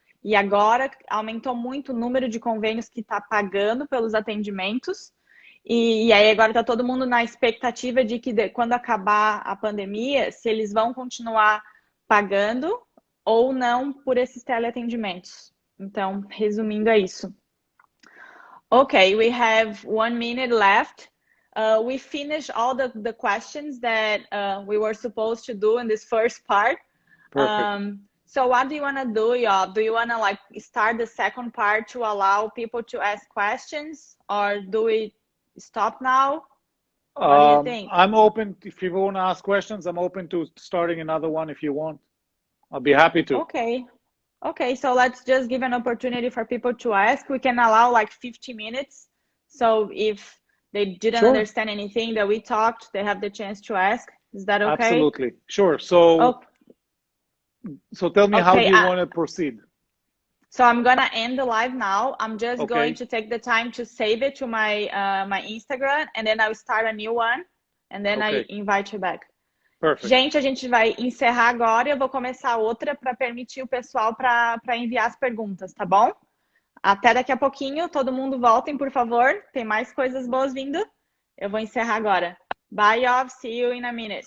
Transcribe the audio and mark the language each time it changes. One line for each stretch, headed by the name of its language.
Portuguese: E agora aumentou muito o número de convênios que está pagando pelos atendimentos. E aí agora está todo mundo na expectativa de que quando acabar a pandemia, se eles vão continuar pagando ou não por esses teleatendimentos. Então, resumindo, é isso.
English: Okay, we have 1 minute left. We finished all the questions that we were supposed to do in this first part. Perfect. So what do you want to do, Yoav? Do you want to start the second part to allow people to ask questions, or do we stop now? What do you think? I'm open. If people want to ask questions, I'm open to starting another one if you want. I'll be happy to. Okay, so let's just give an opportunity for people to ask. We can allow 50 minutes. So if they didn't understand anything that we talked, they have the chance to ask. Is that okay? Absolutely. Sure. So tell me, how do you want to proceed? So I'm going to end the live now. I'm just going to take the time to save it to my Instagram, and then I'll start a new one, and then I invite you back. Perfect.
Portuguese: Gente, a gente vai encerrar agora e eu vou começar outra para permitir o pessoal para enviar as perguntas, tá bom? Até daqui a pouquinho. Todo mundo voltem, por favor. Tem mais coisas boas vindo. Eu vou encerrar agora.
English: Bye, Yoav. See you in a minute.